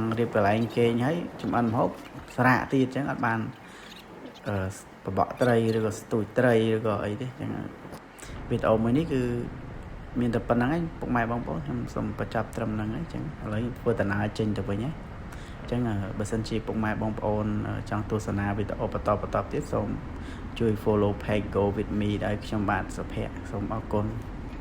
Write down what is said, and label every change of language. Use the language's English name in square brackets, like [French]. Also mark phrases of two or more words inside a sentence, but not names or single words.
[Khmer] រៀបកន្លែងគេងហើយចំអិនម្ហូបស្រាកទៀតអញ្ចឹងអត់បានបបកត្រីឬក៏ស្ទូចត្រីឬក៏អីទេអញ្ចឹងវីដេអូមួយនេះគឺមានតែប៉ុណ្្នឹងឯងពុកម៉ែបងប្អូនខ្ញុំសូមបញ្ចប់ត្រឹមហ្នឹងឯងអញ្ចឹងឥឡូវធ្វើដំណើរចេញទៅវិញឯងអញ្ចឹងបើសិនជាពុកម៉ែបងប្អូនចង់ទស្សនាវីដេអូបន្តទៀតសូមជួយ [English] follow page [Khmer] Go with me ដោយខ្ញុំបាទសុភ័ក្រសូមអរគុណ